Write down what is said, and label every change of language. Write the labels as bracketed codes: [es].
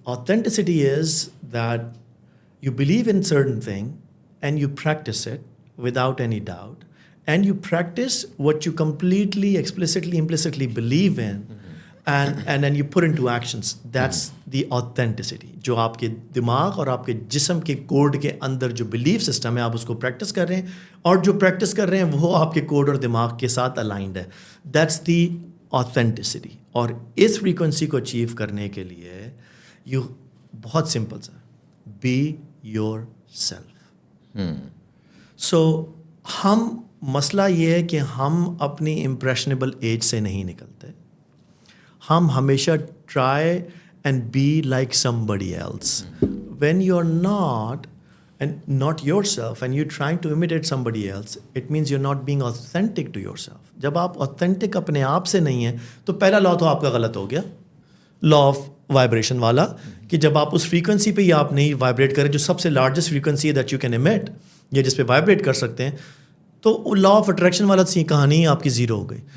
[en] Authenticity is that you believe in certain thing and you practice it without any doubt, and you practice what you completely, explicitly, implicitly believe in. And then you put into actions. That's the authenticity. [ur] جو آپ کے دماغ اور آپ کے جسم کے code کے اندر جو بلیف سسٹم ہے آپ اس کو پریکٹس کر رہے ہیں, اور جو پریکٹس کر رہے ہیں وہ آپ کے کوڈ اور دماغ کے ساتھ الائنڈ ہے. [en] That's the authenticity. [ur] اور اس فریکوینسی کو اچیو کرنے کے لیے بہت سمپل سا, [en] Be yourself. [ur] سو ہم مسئلہ یہ ہے کہ ہم اپنی امپریشنیبل ایج سے نہیں نکلتے. ہم ہمیشہ [en] Try and be like somebody else. When you are not and not yourself, and you're trying to imitate somebody else, it means you're not being authentic to yourself. [ur] جب آپ authentic اپنے آپ سے نہیں ہیں تو پہلا لا تو آپ کا غلط ہو گیا, لا آف وائبریشن والا, کہ جب آپ اس فریکوینسی پہ ہی آپ نہیں وائبریٹ کریں جو سب سے لارجسٹ فریکوینسی ہے [en] that you can emit, [ur] یا جس پہ وائبریٹ کر سکتے ہیں, تو لا آف اٹریکشن والا سی کہانی آپ کی زیرو ہو گئی.